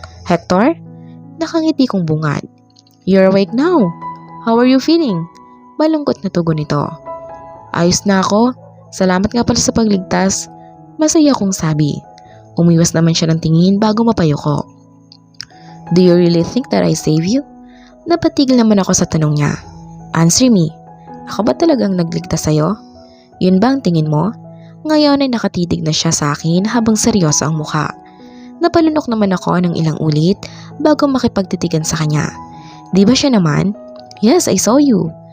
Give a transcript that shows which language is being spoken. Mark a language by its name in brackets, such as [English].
[English] "Hector?" [Filipino] Nakangiti kong bungad. [English] "You're awake now. How are you feeling?" [Filipino] Malungkot na tugon nito. "Ayos na ako. Salamat nga pala sa pagligtas." Masaya kong sabi. Umiwas naman siya ng tingin bago mapayo ko. [English] "Do you really think that I save you?" [Filipino] Napatigil naman ako sa tanong niya. [English] "Answer me. [Filipino] Ako ba talagang nagligtas sa'yo? Yun ba ang tingin mo?" Ngayon ay nakatitig na siya sa akin habang seryoso ang mukha. Napalunok naman ako ng ilang ulit bago makipagtitigan sa kanya. "Di ba siya naman?" [English] "Yes, I saw you.